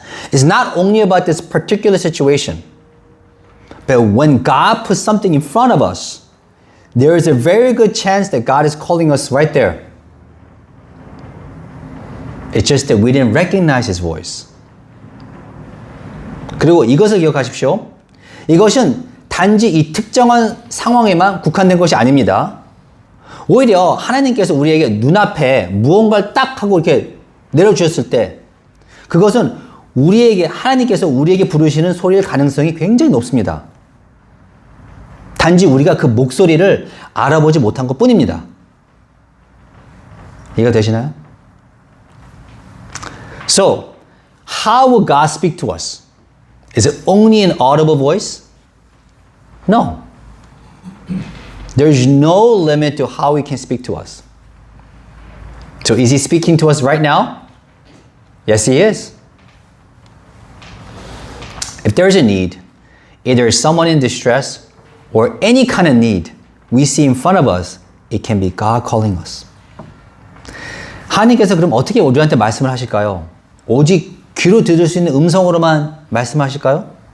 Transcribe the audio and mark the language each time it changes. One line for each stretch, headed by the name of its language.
English: It's not only about this particular situation. But when God puts something in front of us, there is a very good chance that God is calling us right there. It's just that we didn't recognize His voice.
Korean: 그리고 이것을 기억하십시오. 이것은 단지 이 특정한 상황에만 국한된 것이 아닙니다. 오히려 하나님께서 우리에게 눈앞에 무언가를 딱 하고 이렇게 내려주셨을 때 그것은 하나님께서 우리에게 부르시는 소리일 가능성이 굉장히 높습니다. 단지 우리가 그 목소리를 알아보지 못한 것 뿐입니다. 이해가 되시나요?
English: So, how will God speak to us? Is it only an audible voice? No. There's no limit to how He can speak to us. So, is He speaking to us right now? Yes, He is. If there's a need, either someone in distress or any kind of need we see in front of us, it can be God calling us.
Korean: 하나님께서 그럼 어떻게 우리한테 말씀을 하실까요? 오직 귀로 들을 수 있는 음성으로만 말씀하실까요?